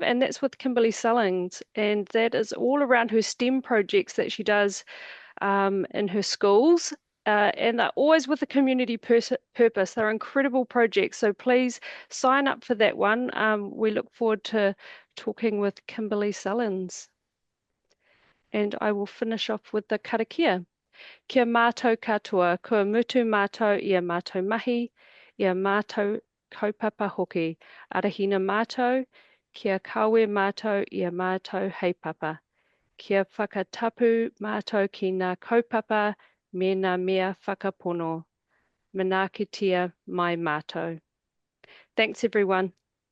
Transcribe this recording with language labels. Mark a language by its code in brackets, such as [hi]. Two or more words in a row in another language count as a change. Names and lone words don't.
[en] And that's with Kimberly Sellings. And that is all around her STEM projects that she does in her schools. And they're always with a community purpose. They're incredible projects. So please sign up for that one. We look forward to talking with Kimberly Sellings. And I will finish off with the karakia. [mi] Kia mātou katoa, kua mutu mātou ia mātou mahi, ia mātou kaupapa hoki. Arahina mātou, kia kawe mātou ia mātou heipapa. Kia whakatapu mātou ki ngā kaupapa me ngā mea whakapono. Manakitia mai mātou. [en] Thanks everyone.